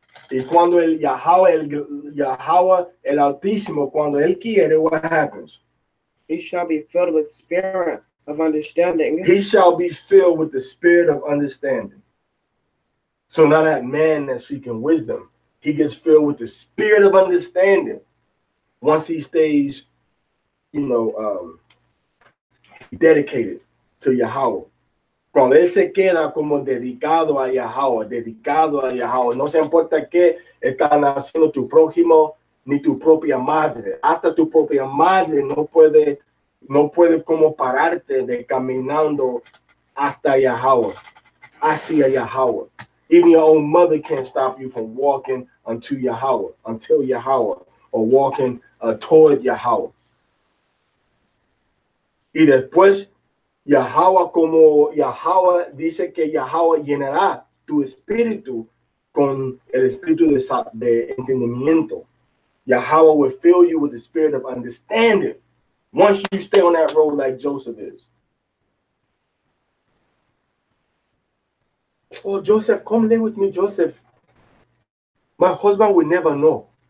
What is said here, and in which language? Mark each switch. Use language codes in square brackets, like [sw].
[es] Y cuando el Yahweh, el Altísimo, cuando él quiere, [en] what happens? He shall be filled with spirit of understanding. He shall be filled with the spirit of understanding. So now that man that's seeking wisdom, he gets filled with the spirit of understanding once he stays, dedicated to Yahweh. [es] Cuando él se queda como dedicado a Yahweh, no se importa qué están haciendo tu prójimo ni tu propia madre. Hasta tu propia madre no puede como pararte de caminando hasta Yahweh, hacia Yahweh. [en] Even your own mother can't stop you from walking until Yahweh, or walking toward Yahweh. [es] Y después, Yahweh dice que Yahweh llenará tu espíritu con el espíritu de entendimiento. [en] Yahweh will fill you with the spirit of understanding once you stay on that road like Joseph is. Oh, Joseph, come lay with me, Joseph. My husband will never know.